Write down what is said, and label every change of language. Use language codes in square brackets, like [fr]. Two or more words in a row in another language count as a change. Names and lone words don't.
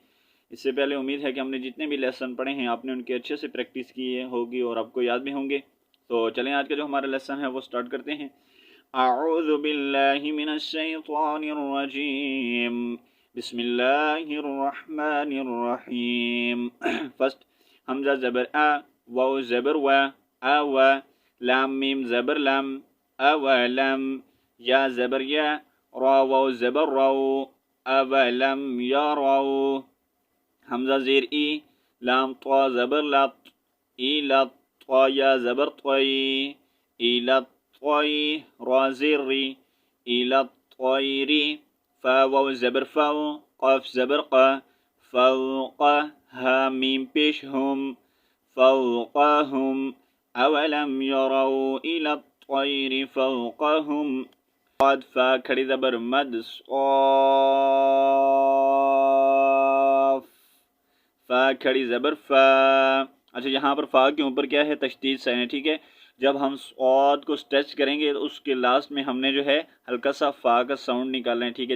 [ur] اس سے پہلے امید ہے کہ ہم نے جتنے بھی لیسن پڑھے ہیں آپ نے ان کے اچھے سے پریکٹس کی ہوگی اور آپ کو یاد بھی ہوں گے۔ تو چلیں آج کا جو ہمارا لیسن ہے وہ سٹارٹ کرتے ہیں۔ [ar] اعوذ باللہ من الشیطان الرجیم، بسم اللہ الرحمن الرحیم۔ [ur] فرسٹ حمزہ زبر آ، واو زبر و، و، لام میم زبر لم، اولم، یا زبر یا، را واو زبر رو، اولم یروا، حمزہ زیر ای، لام طا زبر لط، ای لط، طا یا زبر طی، ای لط طی، را زیر ری، ای لط طیری، فا واو زبر فو، قاف زبر قا، فوق، ہا میم پیش ہم، فوقهم، [ar] اولم يروا الى الطير فوقهم، [ur] قد فا کھڑی زبر مد، صاف، فا کھڑی زبر فا۔ اچھا یہاں پر فا کے اوپر کیا ہے؟ تشدید سین ہے، ٹھیک ہے۔ جب ہم صاد کو سٹریچ کریں گے تو اس کے لاسٹ میں ہم نے جو ہے ہلکا سا فا کا ساؤنڈ نکالنا ہے، ٹھیک ہے۔